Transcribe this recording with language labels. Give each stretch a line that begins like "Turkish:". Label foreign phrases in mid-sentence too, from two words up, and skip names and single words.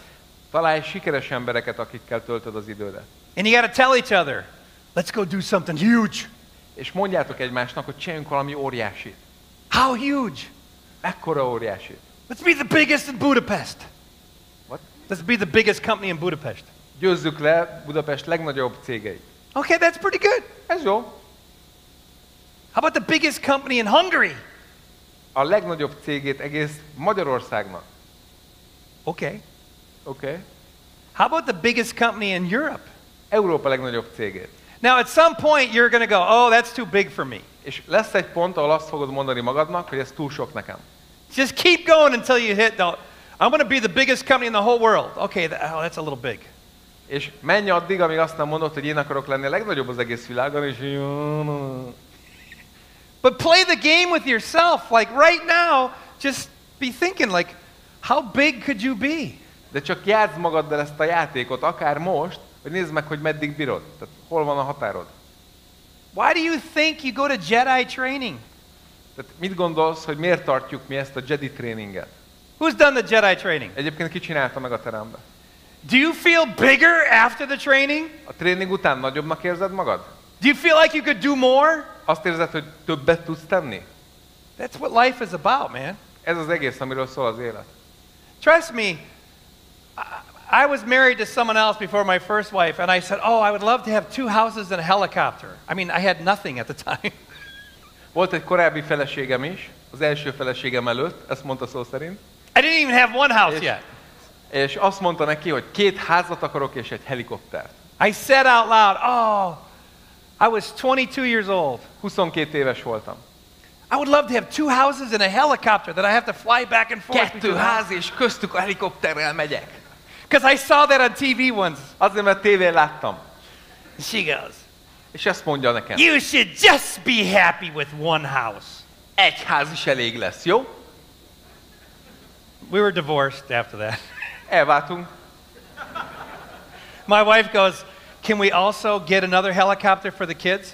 Hungarian: Találj sikeres embereket, akikkel töltöd az idődet.
English: And you got to tell each other, let's go do something huge.
Hungarian: És mondjátok egymásnak, hogy csináljunk valami óriásit.
English: How huge?
Hungarian: Mekkora óriásit?
English: Let's be the biggest in Budapest. What? Let's be the biggest company in Budapest.
Hungarian: Győzzük le Budapest legnagyobb cégeit.
English: Okay, that's pretty good.
Hungarian: Ez jó.
English: How about the biggest company in Hungary?
Hungarian: A legnagyobb cégét egész Magyarországnak.
English: Okay.
Hungarian: Oké.
English: How about the biggest company in Europe?
Hungarian: Európa legnagyobb cégét.
English: Now, at some point, you're going to go, oh, that's too big for me.
Hungarian: És lesz egy pont, ahol azt fogod mondani magadnak, hogy ez túl sok nekem.
English: Just keep going until you hit the, I'm going to be the biggest company in the whole world. Okay, that's a little big.
Hungarian: És menj addig, amíg azt nem mondod, hogy én akarok lenni a legnagyobb az egész világon, és
English: But play the game with yourself. Like right now, just be thinking, like, how big could you be?
Hungarian: de csak játszd magaddal ezt a játékot, akár most, hogy nézd meg, hogy meddig bírod. Tehát hol van a határod.
English: Why do you think you go to Jedi training?
Hungarian: Tehát mit gondolsz, hogy miért tartjuk mi ezt a Jedi tréninget?
English: Who's done the Jedi training?
Hungarian: Egyébként ki csinálta meg a terembe?
English: Do you feel bigger after the training?
Hungarian: A tréning után nagyobbnak érzed magad?
English: Do you feel like you could do more?
Hungarian: Azt érzed, hogy többet tudsz tenni?
English: That's what life is about, man.
Hungarian: Ez az egész, amiről szól az élet.
English: Trust me, I was married to someone else before my first wife, and I said, oh, I would love to have 2 houses and a helicopter. I mean, I had nothing at the time.
Hungarian: Volt egy korábbi feleségem is, az első feleségem előtt, ezt mondta szó szerint.
English: I didn't even have one house yet.
Hungarian: És azt mondta neki, hogy 2 házat akarok és egy helikoptert.
English: I said out loud, oh, I was 22 years old.
Hungarian: 22 éves voltam.
English: I would love to have 2 houses and a helicopter that I have to fly back and forth.
Hungarian: 2 ház és köztük a helikopterrel megyek.
English: Because I saw that on TV once.
Hungarian: Azért, mert tévén láttam.
English: She goes,
Hungarian: És ezt mondja nekem.
English: you should just be happy with one house.
Hungarian: Egy ház is elég lesz, jó?
English: We were divorced after that.
Hungarian: Elváltunk.
English: My wife goes, can we also get another helicopter for the kids?